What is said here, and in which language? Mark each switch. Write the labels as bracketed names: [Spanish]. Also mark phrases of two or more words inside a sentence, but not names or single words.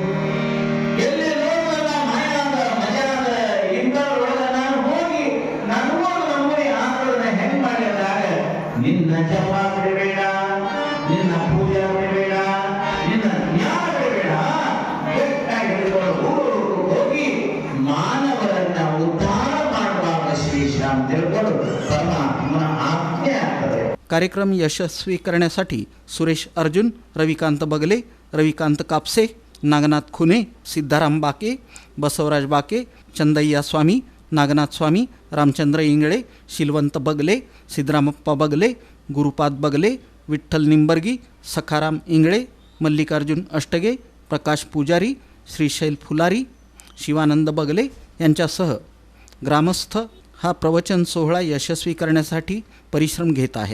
[Kannada] ನಿನ್ನ ಜಪ ಬಿಡಬೇಡ, ನಿನ್ನ ಪೂಜೆ ಬಿಡಬೇಡ, ನಿನ್ನ ಜ್ಞಾನ ಬಿಡಬೇಡ, ಹೋಗಿ ಮಾನವರನ್ನ ಉದ್ಧಾರ ಮಾಡುವಾಗ ಶ್ರೀಶ್ರಾಮ್ ತಿಳ್ಕೊಂಡು ಪರಮಾತ್ಮನ ಆಜ್ಞೆ ಆಗ್ತದೆ। [Marathi] कार्यक्रम यशस्वी करण्यासाठी सुरेश अर्जुन, रविकांत बगले, रविकांत कापसे, नागनाथ खुने, सिद्धाराम बाके, बसवराज बाके, चंदय्या स्वामी, नागनाथ स्वामी, रामचंद्र इंगळे, शिलवंत बगले, सिद्धरामप्पा बगले, गुरुपाद बगले, विठ्ठल निंबर्गी, सखाराम इंगळे, मल्लिकार्जुन अष्टगे, प्रकाश पुजारी, श्रीशैल फुलारी, शिवानंद बगले यांच्यासह ग्रामस्थ हा प्रवचन सोहळा यशस्वी करण्यासाठी परिश्रम घेत आहेत।